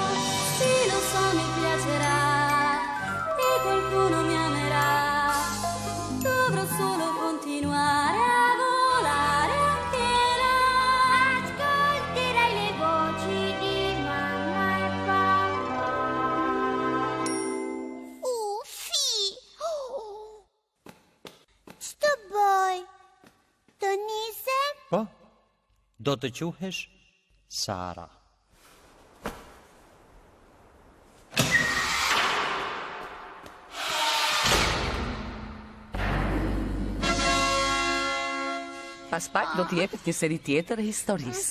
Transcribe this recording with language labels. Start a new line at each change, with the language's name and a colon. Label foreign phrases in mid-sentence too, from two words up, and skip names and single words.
Italian: Sì, lo so, mi piacerà e qualcuno mi amerà. Dovrò solo continuare a volare anche là. Ascolterai le voci di mamma e papà. Uffi!
Albanian: Ç'të bëj? Të nisem? Po, do të quhesh Sara. Pas pak do t'jepet një seri tjetër e historisë.